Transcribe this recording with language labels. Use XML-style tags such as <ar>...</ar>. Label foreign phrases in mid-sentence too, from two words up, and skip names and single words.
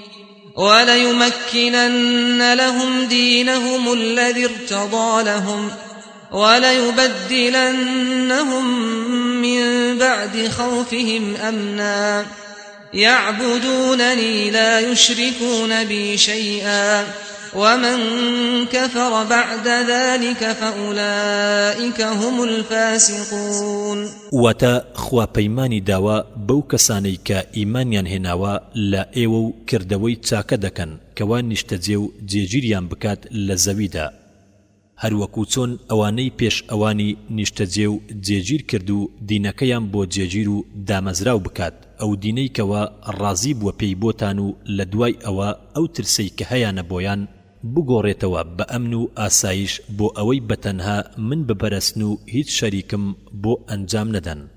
<ar>وليمكنن لهم دينهم الذي ارتضى لهم وليبدلنهم من بعد خوفهم أمنا يعبدونني لا يشركون بي شيئا ومن كفر بعد ذلك فأولئك هم الفاسقون.</ar> <ckb>واتا خوا پەیمانی داوا بەو کەسانەی کە ئیمانیان هێناوە لە ئێوە و کردەوەی چاکە دەکەن کەوا نیشتەجێ و جێگیریان بکات لە زەویدا هەروەکو چۆن ئەوانەی پێش ئەوانی نیشتەجێ و جێگیر کرد و دینەکەیان بۆ جێگیر و دامەزراو بکات ئەو دینەی کەوا ڕازی بووە پێی بۆتان و لە دوای ئەوە ئەو ترسەی کە هەیانە بۆیان بگۆڕێتەوە بە ئەمن و ئاسایش بۆ ئەوەی بەتەنها من بپەرستن و هیچ شەریکم بۆ ئەنجام نەدەن.</ckb>